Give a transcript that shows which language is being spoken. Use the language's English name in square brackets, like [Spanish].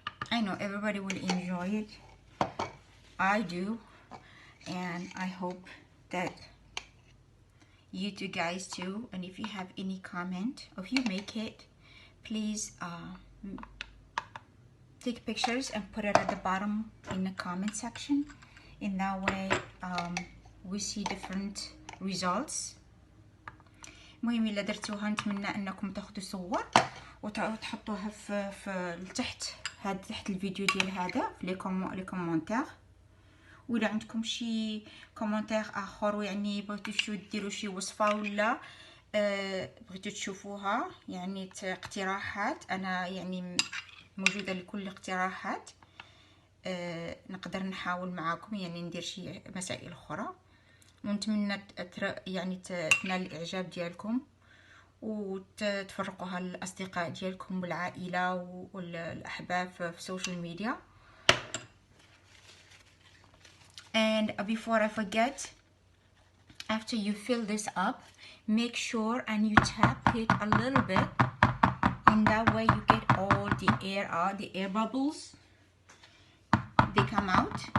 [English] I know everybody will enjoy it. I do, and I hope that you two guys too. And if you have any comment, or if you make it, please take pictures and put it at the bottom in the comment section. In that way we see different results. [Arabic] المهم الا درتوها نتمنى انكم تاخذوا صور وتحطوها في تحت الفيديو ديال هذا في لي كومونتير. ولا عندكم شي كومونتير اخر، يعني بغيتو ديروا شي وصفه ولا بغيتو تشوفوها، يعني اقتراحات، انا يعني موجوده لكل الاقتراحات. نقدر نحاول معاكم يعني ندير شي مسائل اخرى، ونتمنى يعني تنال الاعجاب ديالكم وتفرقوها للاصدقاء ديالكم والعائله والاحباب في السوشيال ميديا. [English] And before I forget, after you fill this up, make sure and you tap it a little bit, and that way you get all the air out, the air bubbles, they come out.